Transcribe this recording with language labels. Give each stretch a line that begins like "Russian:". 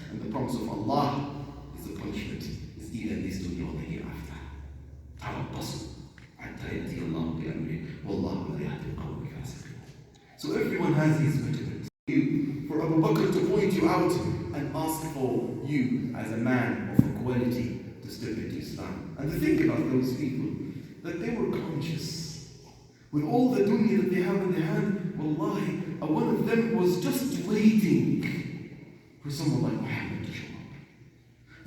English: And the promise of Allah is the punishment, is either in this dunya or the hereafter.
Arabic: تربصوا حتى يأتي الله بأمره والله لا يهدي القوم الفاسقين.
English: So everyone has his measurement. For Abu Bakr to point you out and ask for you as a man of quality to step into Islam. And to think about those people, that they were conscious. With all the dunya that they have in their hand, wallahi, one of them was just waiting for someone like Muhammad to show up.